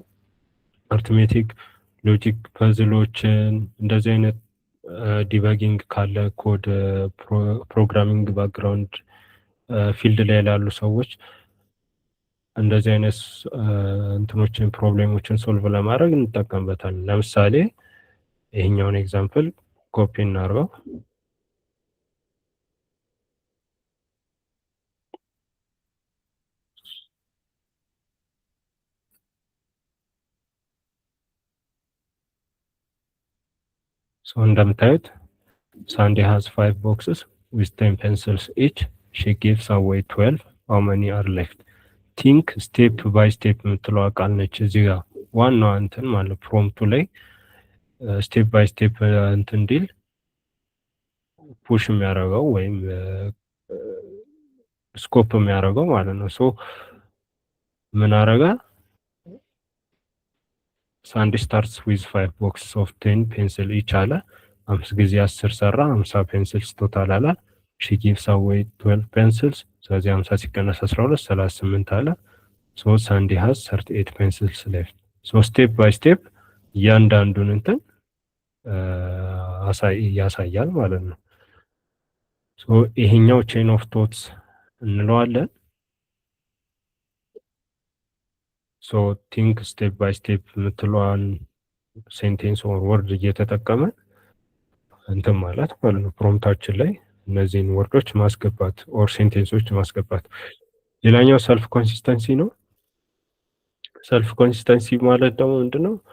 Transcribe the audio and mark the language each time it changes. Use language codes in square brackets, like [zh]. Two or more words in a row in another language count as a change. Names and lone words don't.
[en] arithmetic logic puzzleochin [am] እንደዚህ አይነት ዲበጊንግ ካለ [en] code programming background field [am] ላይ ላሉ ሰዎች እንደዚህ አይነት እንትኖችን ፕሮብሌሞችን ሶልቭ ለማድረግ እንጠቀምበታለን። ለምሳሌ ይሄኛውን ኤግዛምፕል ኮፒ እናድርገው። [en] ሶ እንደምታዩት Sandy has 5 boxes with 10 pencils each. She gives away 12. How many are left? Think step by step [am] የምትለው ቃል ነች እዚህ ጋር ዋናው እንትን ማለት ፕሮምፕቱ ላይ [en] step by step [am] እንትን እንዲል ፑሽ የሚያደርገው ወይም ስኮፕ የሚያደርገው ማለት ነው። ሶ ምን አረጋ? [en] Sandy starts with 5 boxes of 10 pencil each [am] አለ። 5 ጊዜ 10 ሰራ [en] 50 pencils total አለ። she gives away 12 pencils [am] ስለዚህ 50 ሲቀነስ 12 38 አለ። [en] ሶ Sandy has 38 pencils left. [am] ሶ [en] step by step [am] እያንዳንዱን እንትን ያሳያል ማለት ነው። ሶ ይሄኛው [en] chain of thoughts [am] እንለዋለን። ሶ [en] think step by step [am] የምትለዋን [en] sentence or word [am] እየተጠቀመ እንትን ማለት ማለት ነው። ፕሮምፕታችን ላይ እነዚህን ወርዶች ማስገባት [en] or sentenceoch [am] ማስገባት። ሌላኛው [en] self consistency [am] ነው። [en] self consistency [am] ማለት ደግሞ ምንድነው?